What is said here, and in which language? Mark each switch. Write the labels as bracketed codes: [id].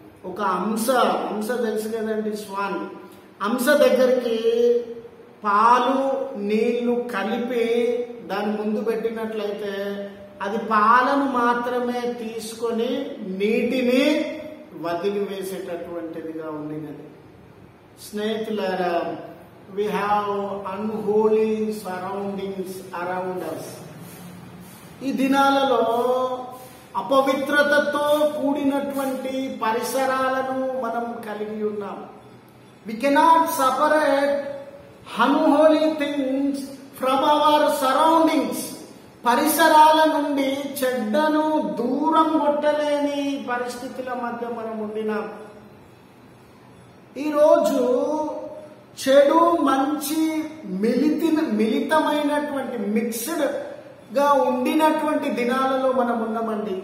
[te] ఒక హంస తెలుసు కదండి, స్వాన్. హంస దగ్గరికి పాలు నీళ్లు కలిపి దాని ముందు పెట్టినట్లయితే అది పాలను మాత్రమే తీసుకొని నీటిని వదిలివేసేటటువంటిదిగా ఉండినది. స్నేహితులారా, [en] we have unholy surroundings around us. [te] ఈ దినాలలో అపవిత్రతతో కూడినటువంటి పరిసరాలను మనం కలిగి ఉన్నాం. [en] We cannot separate unholy things from our surroundings. [te] పరిసరాల నుండి చెడ్డను దూరం కొట్టలేని పరిస్థితుల మధ్య మనం ఉండినాం. ఈరోజు చెడు మంచి మిళితమైనటువంటి మిక్స్డ్ గా ఉండినటువంటి దినాలలో మనం ఉన్నామండి.